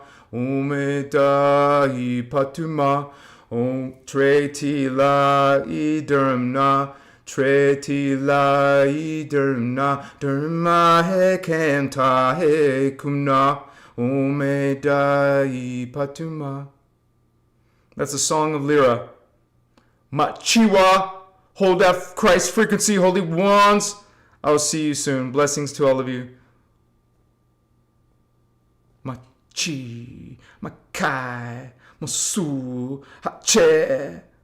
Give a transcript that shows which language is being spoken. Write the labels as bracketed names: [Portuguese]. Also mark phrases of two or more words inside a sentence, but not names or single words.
[English] Umedai patuma, tretila dermna, tretila dermna, derma hekenta hekumna. Umedai patuma. That's a song of Lyra. Machiwa, hold that Christ frequency, holy wands. I'll see you soon. Blessings to all of you. Machi, Makai, Masu, Hache.